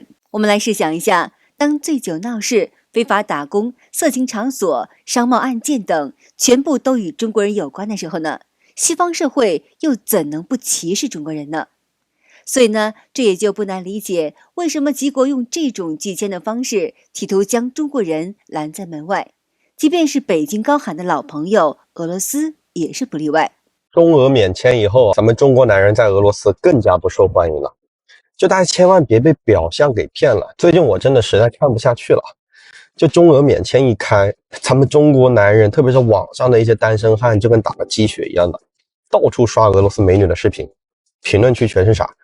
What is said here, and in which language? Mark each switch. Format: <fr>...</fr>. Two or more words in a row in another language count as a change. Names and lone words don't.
<zh>我們來試想一下，當醉酒鬧事、非法打工、色情場所、商貿案件等全部都與中國人有關的時候呢，西方社會又怎能不歧視中國人呢？所以呢，這也就不難理解為什麼吉國用這種拒簽的方式，企圖將中國人攔在門外。即便是北京高喊的老朋友俄羅斯也是不例外。中俄免簽以後，咱們中國男人在俄羅斯更加不受歡迎了。就大家千萬別被表象給騙了。最近我真的實在看不下去了。就中俄免簽一開，咱們中國男人，特別是網上的一些單身漢，就跟打了雞血一樣的，到處刷俄羅斯美女的視頻，評論區全是啥？</zh>